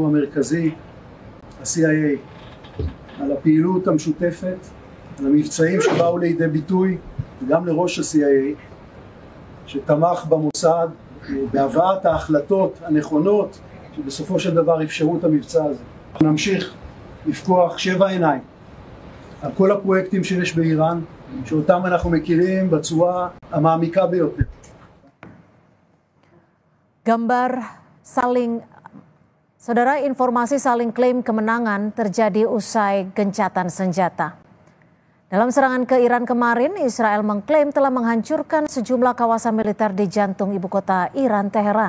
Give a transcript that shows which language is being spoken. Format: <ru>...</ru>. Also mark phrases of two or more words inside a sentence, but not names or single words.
<he>המרכזי, ה-CIA, על הפעילות המשותפת, על המבצעים שבאו לידי ביטוי, וגם לראש ה-CIA, שתמך במוסד בהבאת ההחלטות הנכונות, שבסופו של דבר אפשרו את המבצע הזה. אנחנו נמשיך לפקוח 7 עיניים על כל הפרויקטים שיש באיראן, שאותם אנחנו מכירים בצורה המעמיקה ביותר.</he> <id>Saudara, informasi saling klaim kemenangan terjadi usai gencatan senjata. Dalam serangan ke Iran kemarin, Israel mengklaim telah menghancurkan sejumlah kawasan militer di jantung ibu kota Iran, Teheran.</id>